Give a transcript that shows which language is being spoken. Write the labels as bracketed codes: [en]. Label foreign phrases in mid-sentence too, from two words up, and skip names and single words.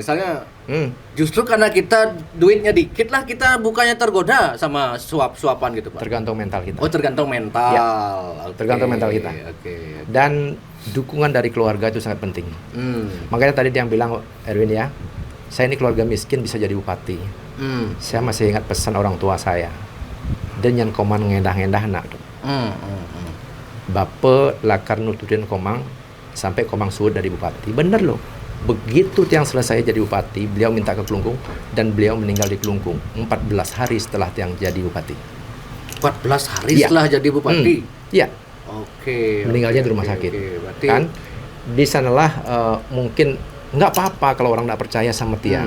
[id] Misalnya justru karena kita duitnya dikit lah kita bukannya tergoda sama suap-suapan gitu Pak. Tergantung mental kita. Oh, tergantung mental. Ya, tergantung mental kita. Okay. Dan dukungan dari keluarga itu sangat penting. Makanya tadi yang bilang Erwin ya, saya ini keluarga miskin bisa jadi bupati. Saya masih ingat pesan orang tua saya. [ban] Dan yang koman ngendah-ngendah nak. Bapak lakar nuturin komang sampai komang suud dari bupati. [id] Bener loh. Begitu Tiang selesai jadi bupati, beliau minta ke Kelungkung dan beliau meninggal di Kelungkung 14 hari setelah Tiang jadi bupati. 14 hari setelah jadi bupati? Iya. Oke. Meninggalnya di rumah sakit. Berarti... Kan di sanalah mungkin nggak apa-apa kalau orang nggak percaya sama Tiang.